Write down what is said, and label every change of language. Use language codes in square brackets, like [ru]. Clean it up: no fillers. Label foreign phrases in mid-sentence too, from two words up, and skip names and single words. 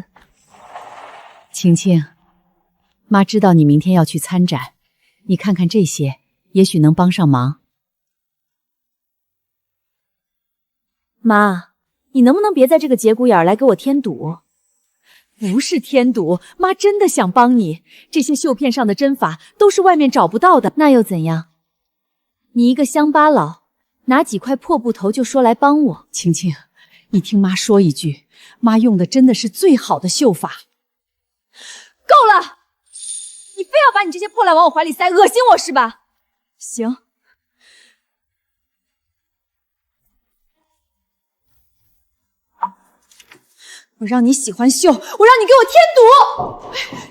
[zh] 晴晴，媽知道你明天要去參展，你看看這些，也許能幫上忙。媽，你能不能別在這個節骨眼兒來給我添堵？不是添堵，媽真的想幫你。這些繡片上的針法都是外面找不到的，那又怎樣？你一個鄉巴佬，拿幾塊破布頭就說來幫我。晴晴，你聽媽說一句，媽用的真的是最好的繡法。夠了！你非要把你這些破爛往我懷裡塞，惡心我是吧？行。我讓你喜歡繡，我讓你給我添堵！